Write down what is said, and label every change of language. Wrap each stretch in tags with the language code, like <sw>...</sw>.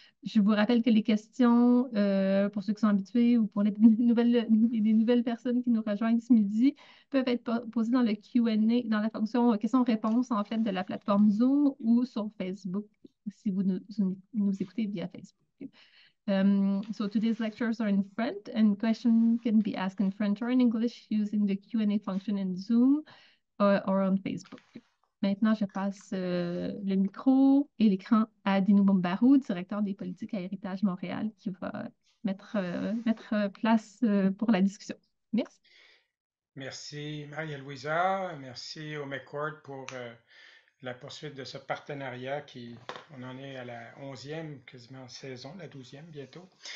<fr>Je vous rappelle que les questions, pour ceux qui sont habitués ou pour les nouvelles personnes qui nous rejoignent ce midi, peuvent être posées dans le Q&A, dans la fonction questions-réponses, en fait, de la plateforme Zoom ou sur Facebook, si vous nous écoutez via Facebook.</fr> <en>So today's lectures are in French and questions can be asked in French or in English using the Q&A function in Zoom or on Facebook.</en> <fr>Maintenant, je passe le micro et l'écran à Dino Bombarou, directeur des politiques à Héritage Montréal, qui va mettre place pour la discussion. Merci. Merci Maria-Louisa, merci au McCord pour la poursuite de ce partenariat on en est à la 11e quasiment saison, la 12e bientôt.</fr>